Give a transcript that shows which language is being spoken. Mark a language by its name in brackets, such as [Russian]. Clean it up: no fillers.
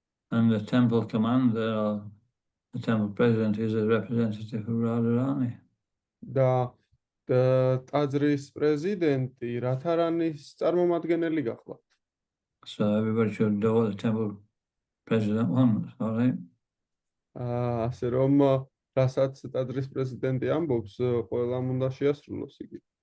[English] And the temple commander or the temple president is a representative of Radharani. [Georgian] და ტაძრის პრეზიდენტი რათარანის წარმომადგენელი გახლავთ. [English] So everybody should do what the temple president wants, all right? [Georgian] ასე რომ რასაც ტაძრის პრეზიდენტი ამბობს, ყველამ უნდა შეასრულოს იგი.